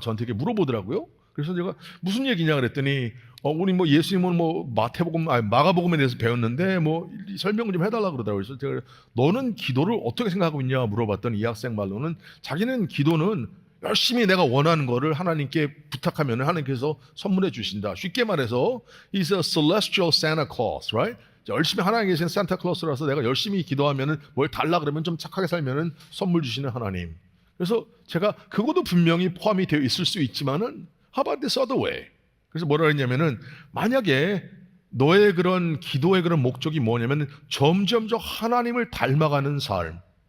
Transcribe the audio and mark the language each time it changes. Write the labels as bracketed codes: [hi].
[ko] 저한테 이렇게 물어보더라고요. 그래서 제가 무슨 얘기냐 그랬더니 우리 예수님은 마가복음에 대해서 배웠는데 설명 좀 해달라 그러더라고요. 그래서 제가 너는 기도를 어떻게 생각하고 있냐 물어봤더니 이 학생 말로는 자기는 기도는 열심히 내가 원하는 거를 하나님께 부탁하면 하나님께서 선물해 주신다. 쉽게 말해서 [en] He's a celestial Santa Claus, right? [ko] 열심히 하나님 계신 산타클로스라서 내가 열심히 기도하면은 뭘 달라 그러면 좀 착하게 살면은 선물 주시는 하나님. 그래서 제가 그것도 분명히 포함이 되어 있을 수 있지만은 [en] How about this other way? [ko] 그래서 뭐라 했냐면은 만약에 너의 그런 기도의 그런 목적이 뭐냐면 점점 더 하나님을 닮아가는 삶.